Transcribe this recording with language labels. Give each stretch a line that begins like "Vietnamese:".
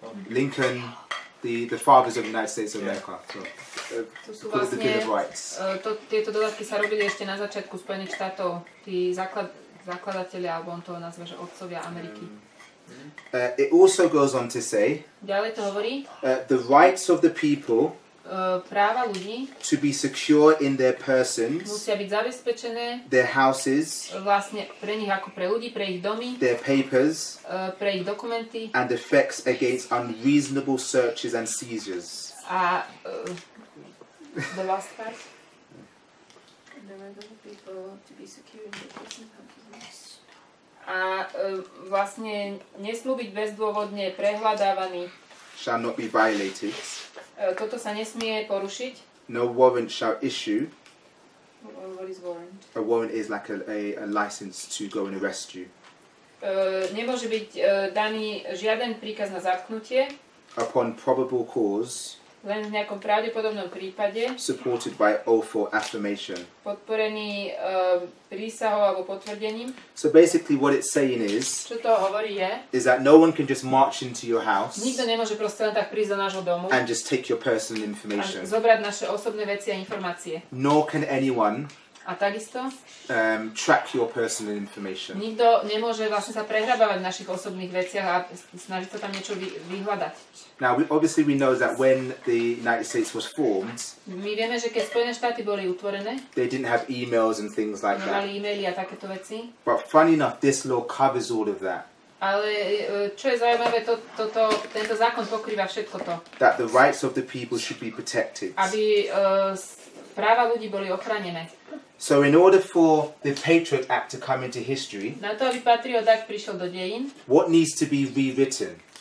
English: Lincoln, the fathers of the United States of America.
Slovak: To sú
English: the Bill of Rights.
Slovak: Tieto dodatky sa robili ešte na začiatku Spojených štátov. Tí zakladatelia, alebo on to nazve, že otcovia Ameriky.
English: It also goes on to say
Slovak: Ďalej to hovorí,
English: the rights of the people
Slovak: práva ľudí
English: to be secure in their persons,
Slovak: musia byť zabezpečené
English: their houses,
Slovak: vlastne pre nich ako pre ľudí, pre ich domy,
English: their papers,
Slovak: pre ich dokumenty
English: and effects against unreasonable searches and seizures. a the last part? The rights of the people to be secure in their persons.
Slovak: A vlastne nesmú byť bezdôvodne prehľadávaní.
English: Shall not be violated.
Slovak: Toto sa nesmie porušiť.
English: No warrant shall issue. What is warrant? A warrant is like a license to go and arrest you.
Slovak: Nemôže byť daný žiaden príkaz na zatknutie.
English: Upon probable cause.
Slovak: Len v nejakom pravdepodobnom prípade.
English: Supported by oath or affirmation.
Slovak: Podporený prísahou alebo potvrdením.
English: So basically what it's saying is.
Slovak: Čo to hovorí
English: is that no one can just march into your house.
Slovak: Nikto nemôže proste len tak prísť do nášho domu.
English: And just take your personal information.
Slovak: A zobrať naše osobné veci a informácie.
English: Nor can anyone.
Slovak: A takisto
English: track your personal information.
Slovak: Nikto nemôže vlastne sa prehrabávať v našich osobných veciach a snažiť sa tam niečo vyhľadať.
English: Now, obviously we know that when the United States was formed,
Slovak: my vieme, že keď Spojené štáty boli utvorené,
English: they didn't have emails and things like that.
Slovak: Nemali e-maily a takéto veci.
English: But funny enough, this law covers all of that.
Slovak: Ale čo je zaujímavé, tento zákon pokrýva všetko to.
English: That the rights of the people should be protected.
Slovak: Aby práva ľudí boli ochránené.
English: So in order for the Patriot Act to come into history,
Slovak: na to, aby Patriot Act prišiel do dejín,
English: what needs to be rewritten?